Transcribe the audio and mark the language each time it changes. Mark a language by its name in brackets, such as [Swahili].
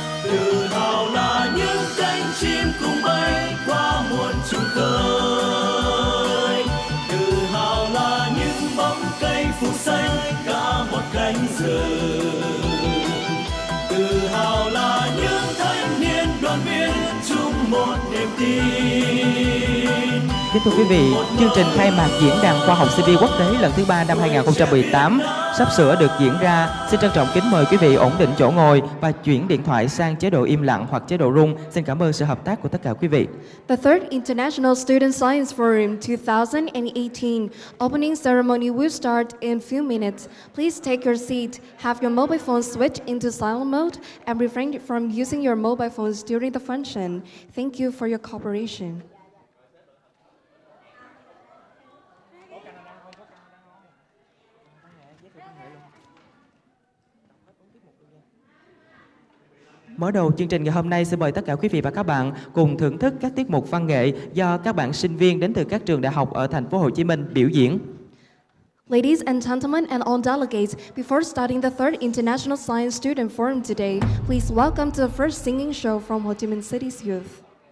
[Vietnamese] Tự hào là những cánh chim cùng bay qua muôn trùng khơi, tự hào là những bóng cây phủ xanh cả một cánh rừng, tự hào là những thanh niên đoàn viên chung một niềm tin. Kính thưa quý vị, chương trình khai mạc Diễn đàn Khoa học sinh viên quốc tế lần thứ 3 năm 2018 sắp sửa được diễn ra. Xin trân trọng kính mời quý vị ổn định chỗ ngồi và chuyển điện thoại sang chế độ im lặng hoặc chế độ rung. Xin cảm ơn sự hợp tác của tất cả quý vị. [English] The third International Student Science Forum 2018 opening ceremony will start in few minutes. Please take your seat, have your mobile phone switched into silent mode, and refrain from using your mobile phones during the function. Thank you for your cooperation. [Vietnamese] Mở đầu chương trình ngày hôm nay, xin mời tất cả quý vị và các bạn cùng thưởng thức các tiết mục văn nghệ do các bạn sinh viên đến từ các trường đại học ở thành phố Hồ Chí Minh biểu diễn. [English] Ladies and gentlemen and all delegates, before starting the third International Science Student Forum today, please welcome to the first singing show from Ho Chi Minh City's youth.